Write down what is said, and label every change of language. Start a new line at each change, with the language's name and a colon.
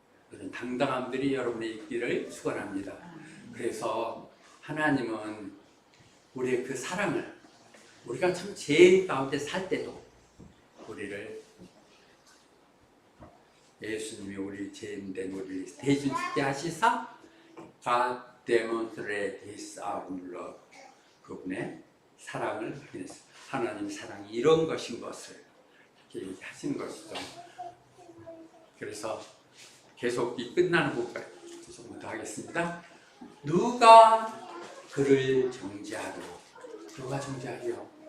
Korean: 그런 당당함들이 여러분의 있기를 축원합니다. 그래서 하나님은 우리의 그 사랑을 우리가 참 죄 가운데 살 때도 우리를 예수님이 우리 죄인된 우리를 대신 죽게 하시사 God
English: demonstrate His own love.
Korean: 그분의 사랑을 확인했어요. 하나님 사랑이 이런 것인 것을 이렇게 얘기하시는 것이죠. 그래서 계속 이 끝나는 부분까지 조금 더 하겠습니다. 누가 그를 정죄하리요? 누가 정죄하리요?